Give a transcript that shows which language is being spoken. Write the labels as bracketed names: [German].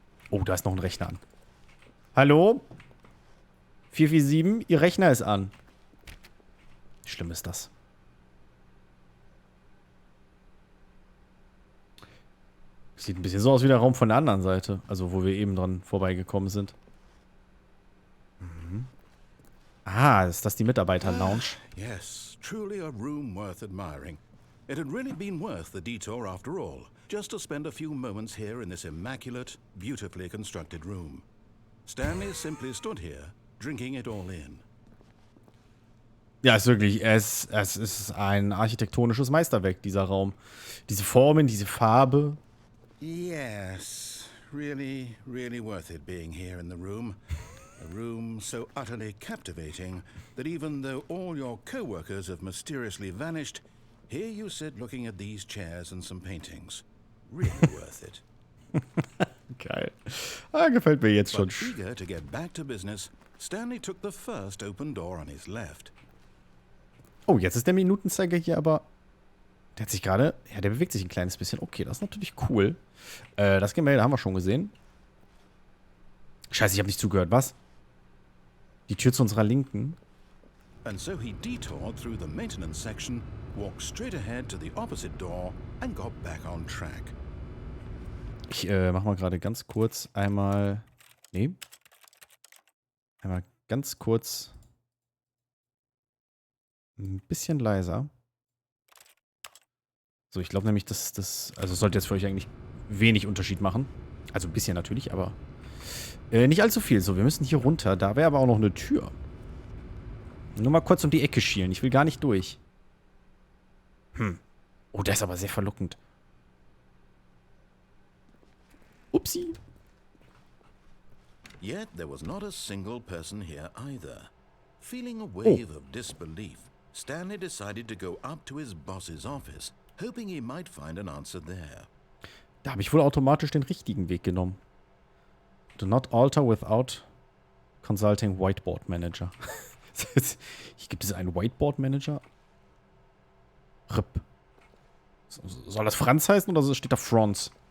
[German] Oh, da ist noch ein Rechner an. Hallo? 447, Ihr Rechner ist an. Wie schlimm ist das? Sieht ein bisschen so aus wie der Raum von der anderen Seite. Also, wo wir eben dran vorbeigekommen sind. Ah, ist das die Mitarbeiter-Lounge? [English] Yes, truly a room worth admiring. It had really been worth the detour after all, just to spend a few moments here in this immaculate, beautifully constructed room. Stanley simply stood here, drinking it all in. [German] Ja, ist wirklich, es ist ein architektonisches Meisterwerk, dieser Raum. Diese Formen, diese Farbe. [English] Yes, really, really worth it being here in the room. A room so utterly captivating that even though all your co-workers have mysteriously vanished, here you sit looking at these chairs and some paintings. Really worth it. [German] Geil. Gefällt mir jetzt schon. [English] But eager to get back to business, Stanley took the first open door on his left. [German] Oh, jetzt ist der Minutenzeiger hier aber... Der hat sich gerade... Ja, der bewegt sich ein kleines bisschen. Okay, das ist natürlich cool. Das Gemälde haben wir schon gesehen. Scheiße, ich habe nicht zugehört. Was? Die Tür zu unserer Linken. [English] And so he detoured through the maintenance section, walked straight ahead to the opposite door and got back on track. [German] Ich mach mal gerade ganz kurz einmal... Nee. Einmal ganz kurz... Ein bisschen leiser. So, ich glaube nämlich, dass das... Also sollte jetzt für euch eigentlich wenig Unterschied machen. Also ein bisschen natürlich, aber... nicht allzu viel. So, wir müssen hier runter. Da wäre aber auch noch eine Tür. Nur mal kurz um die Ecke schielen. Ich will gar nicht durch. Oh, der ist aber sehr verlockend. Upsi. [English] Yet there was not a single person here either. Feeling a wave of disbelief, Stanley decided to go up to his boss's office, hoping he might find an answer there. [German] Da habe ich wohl automatisch den richtigen Weg genommen. [English] Do not alter without consulting Whiteboard Manager. [German] Hier gibt es einen Whiteboard Manager. RIP. Soll das Franz heißen oder steht da Franz?